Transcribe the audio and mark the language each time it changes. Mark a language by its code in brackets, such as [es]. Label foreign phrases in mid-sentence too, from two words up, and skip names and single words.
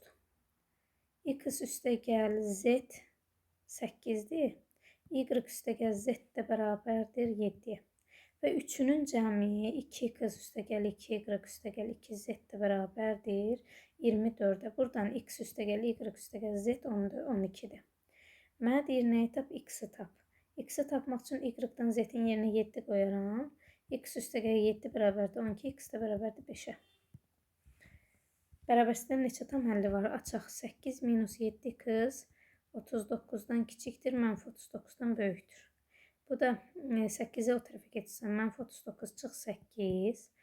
[az] X üstəgəl z 8-dir. Y üstəgəl z də bərabərdir 7-yə. Və üçünün cəmi 2x üstəgəl 2y üstəgəl 2z də bərabərdir 24-ə. Buradan x üstəgəl y üstəgəl z 12-dir. Mənə deyir, nəyi tap? X-i tap. X-i tapmaq üçün y-dan z-in yerinə 7 qoyaram. X üstəgəl 7 bərabərdir 12, x də bərabərdir 5-ə. Bərabərsizdən neçə tam həlli var? Açaq 8 minus 7x 39-dan kiçikdir, -39-dan böyükdür. Bu da 8'e o tərəfə geçsəm, -39 çıx 8.